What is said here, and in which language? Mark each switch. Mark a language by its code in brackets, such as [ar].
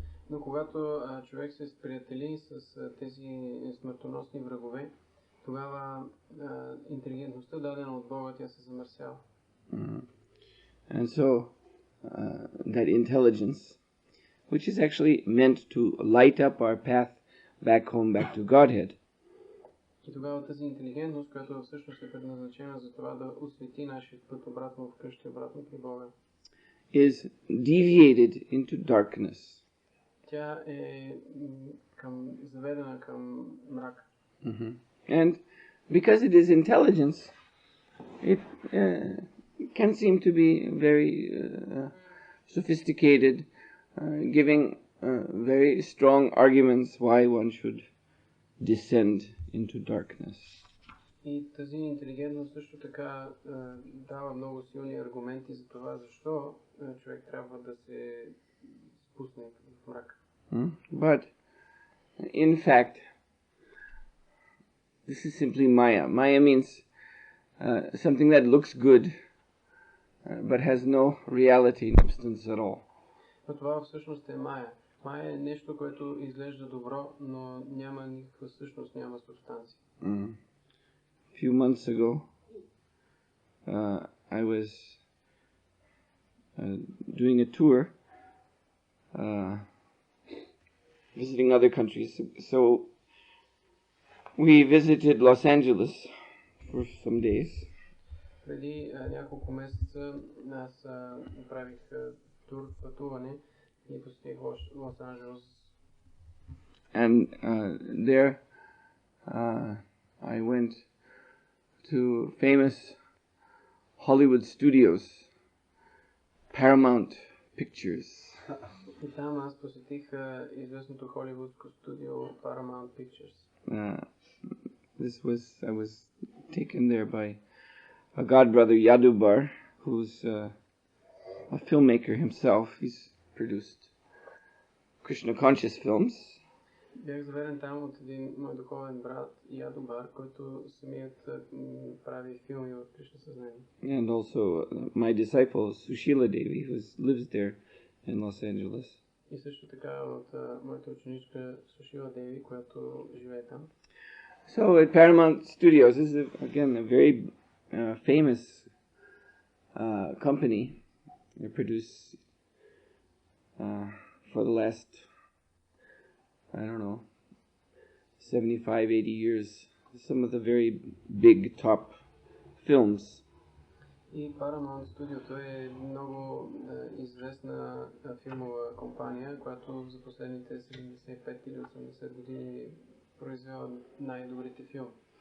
[bg] Но когато човек се сприятели с тези смъртоносни врагове, тогава интелигентността, дадена от Бога, тя се замърсява. [en] And so that intelligence, which is actually meant to light up our path back home, back to Godhead, [bg] И тогава тази интелигентност, която всъщност е предназначена за това да освети нашия път обратно в къщи, обратно при Бога, [en] is deviated into darkness. [bg] Тя е заведена към мрак. [en] And because it is intelligence, it can seem to be very sophisticated, giving very strong arguments why one should descend into darkness. [bg] И тази интелигентност също така дава много силни аргументи за това, защо човек трябва да се спусне в мрак. [en] But in fact, this is simply Maya. Maya means something that looks good, but has no reality in substance at all. [bg] Но това всъщност е Мая. Мая е нещо, което изглежда добро, но няма никаква същност, няма субстанция. [en] A few months ago, I was doing a tour, visiting other countries. So we visited Los Angeles for some days. [bg] Преди няколко месеца аз направих тур, пътуване и посетих Лос Анджелес. [en] And there I went to famous Hollywood studios, Paramount Pictures. [bg] И там аз посетих известното холивудско студио Paramount Pictures. [en] I was taken there by a godbrother Yadubar, who's a filmmaker himself. He's produced Krishna conscious films. [bg] Бях заведен там от един мой духовен брат Ядубар, който самият прави филми от Кришна съзнание. [en] And also my disciple Sushila Devi, who lives there in Los Angeles. [bg] И също така от моята ученичка Сушила Деви, която живее там. [en] So at Paramount Studios, this is again a very famous company. They produce for the last, I don't know, 75, 80 years, some of the very big top films. [bg] И Paramount Studio е много известна филмова компания, която за последните 75 или 80 години произвела най-добрите филми.